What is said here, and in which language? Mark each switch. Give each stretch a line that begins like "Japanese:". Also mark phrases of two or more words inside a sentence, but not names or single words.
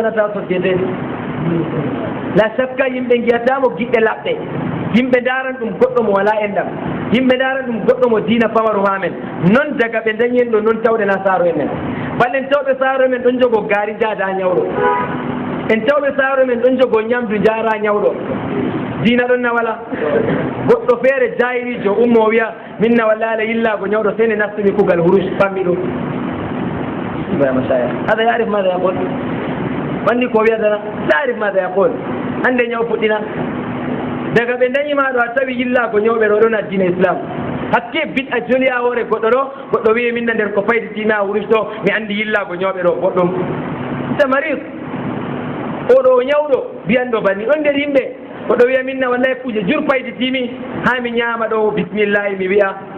Fula: wonata société la sakka yimɓe giyatamo giɗɗe laɓɗe yimɓe daran ɗum goɗɗo mo wala endam yimɓe daran ɗum goɗɗo mo diina pamaru ma men non daga ɓe dañi en ɗo non tawɗe na saaro en men ballen tawɓe saaro men ɗon jogo gaari jaada ñawɗo en tawɓe saaro men ɗon jogo ñamdu jara ñawɗo diina ɗon na wala goɗɗo feere jayirijo ummo wiya min na wallala yillago ñawɗo sene nastumi kugal huruj pammi ɗum
Arabic: هذا يعرف ماذا يقول
Fula: wandi ko wiyatana
Arabic: لا يعرف ماذا يقول
Fula: hande ñaw fuɗɗina daga ɓe dañima ɗo a tawi yillago ñawɓe ɗo ɗon addina islam hakke bit a joli a hoore goɗɗo ɗo goɗɗo wiye minna nder ko fayditimi a wuris to mi andi yillago ñawɓe ɗo goɗɗum ta marid oɗo ñawɗo mbiyanɗo banni ɗon nder yimɓe goɗɗo wiya minna wallahi kuje jur fayditimi ha mi ñaama ɗo bisimillahi mi wiya